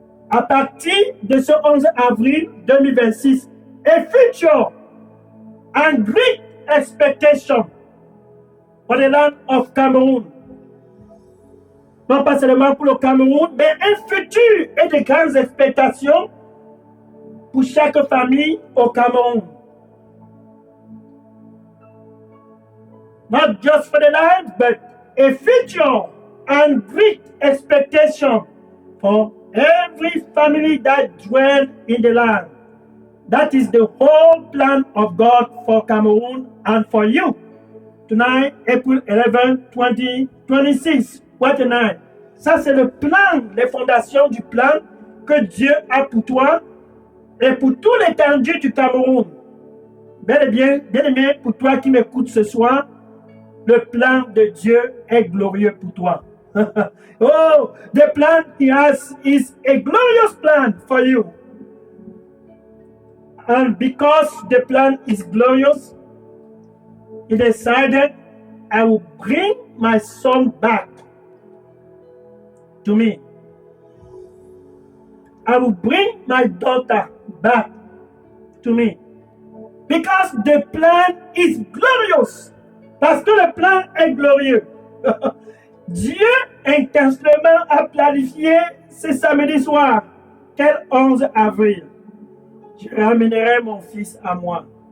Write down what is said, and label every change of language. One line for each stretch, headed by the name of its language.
French: À partir de ce 11 avril 2026,
English: a future and great expectation for the land of Cameroon.
French: Non pas seulement pour le Cameroun, mais un futur et de grandes expectations pour chaque famille au Cameroun.
English: Not just for the land, but a future and great expectation for every family that dwells in the land. That is the whole plan of God for Cameroon and for you. Tonight, April 11, 2026, what tonight?
French: Ça, c'est le plan, les fondations du plan que Dieu a pour toi et pour tout l'étendue du Cameroun. Bel et bien aimé, pour toi qui m'écoutes ce soir, le plan de Dieu est glorieux pour toi.
English: Oh, the plan he has is a glorious plan for you. And because the plan is glorious, he decided, I will bring my son back to me. I will bring my daughter back to me. Because the plan is glorious.
French: Parce que le plan est glorieux. Dieu intentionnellement a planifié ce samedi soir, quel 11 avril. Je ramènerai mon fils à moi.